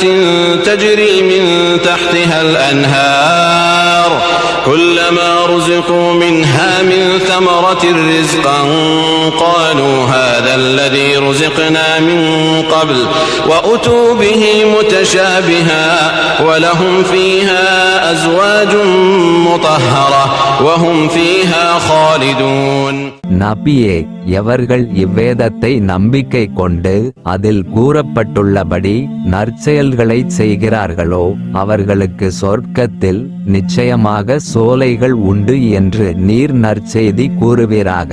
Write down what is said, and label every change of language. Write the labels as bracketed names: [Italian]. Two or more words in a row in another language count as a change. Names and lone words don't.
[Arabic] تجري من تحتها الأنهار كلما رزقوا منها من ثمرة رزقا قالوا هذا الذي رزقنا من قبل وأتوا به متشابها ولهم فيها أزواج مطهرة وهم فيها خالدون. [Tamil] நபியே, எவர்கள் இவ்வேதத்தை நம்பிக்கை கொண்டு அதில் கூறப்பட்டுள்ளபடி நற்செயல்களை செய்கிறார்களோ அவர்களுக்கு சொர்க்கத்தில் நிச்சயமாக சோலைகள் உண்டு என்று நீர் நற்செய்தி கூறுவீராக.